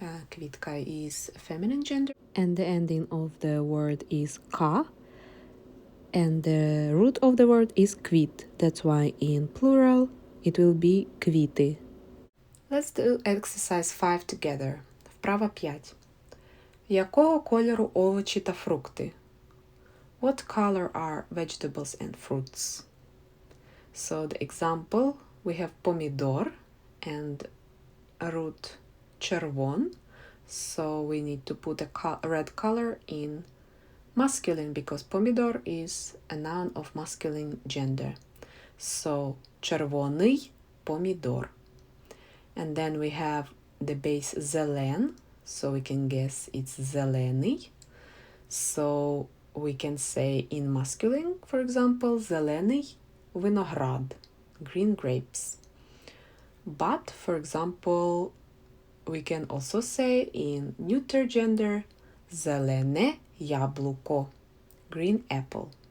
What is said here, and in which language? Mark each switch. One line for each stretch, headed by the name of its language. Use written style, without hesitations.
English: Квітка is feminine gender. And the ending of the word is ka. And the root of the word is квіт. That's why in plural it will be квіти. Let's do exercise 5 together.
Ukrainian: Вправа 5. Якого кольору овочі та фрукти?
English: What color are vegetables and fruits? So the example, we have помідор and root червон. So we need to put a red color in masculine because помідор is a noun of masculine gender.
Ukrainian: So червоний помідор.
English: And then we have the base зелен. So we can guess it's зелений. So we can say in masculine, for example,
Ukrainian: зелений виноград,
English: green grapes. But, for example, we can also say in neuter gender,
Ukrainian: зелене яблуко,
English: green apple.